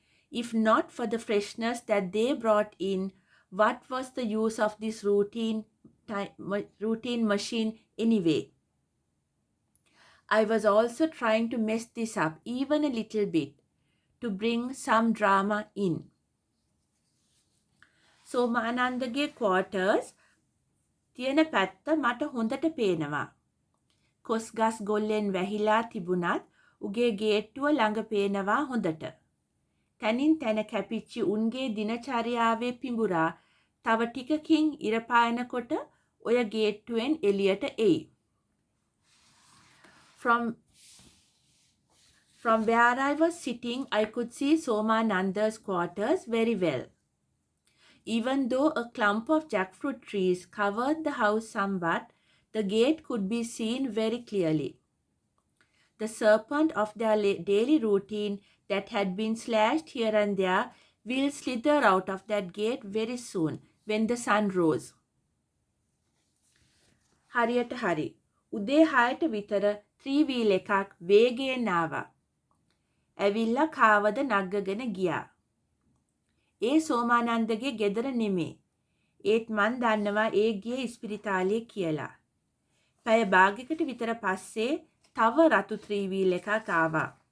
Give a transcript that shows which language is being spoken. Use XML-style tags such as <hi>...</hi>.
<en>If not for the freshness that they brought in, what was the use of this routine machine anyway? I was also trying to mess this up even a little bit to bring some drama in.</en> <si>සෝමානන්දගේ quarters තියෙන පැත්ත මට හොඳට පේනවා. කොස් ගස් ගොල්ලෙන් වැහිලා තිබුණත් උගේ ගේට්ටුව ළඟ පේනවා හොඳට. තැනින් තැන කැපිච්චි උන්ගේ දිනචරියාවේ පිඹුරා තව ටිකකින් ඉර පායනකොට ඔය ගේට්ටුවෙන් එළියට එයි.</si> <en>From where I was sitting, I could see Somananda's quarters very well. Even though a clump of jackfruit trees covered the house somewhat, the gate could be seen very clearly. The serpent of their daily routine that had been slashed here and there will slither out of that gate very soon when the sun rose.</en> <si>හරියට හරි. උදේ 6ට විතර 3-wheel එකක් වේගයෙන් ආවා. ඇවිල්ලා කාවද නග්ගගෙන ගියා. ඒ සෝමානන්දගේ ගෙදර නෙමේ. ඒත් මන් දන්නවා ඒ ගියේ ඉස්පිරිතාලේ කියලා. පැය භාගයකට විතර පස්සේ තව රතු 3-wheel එකක් ආවා.</si>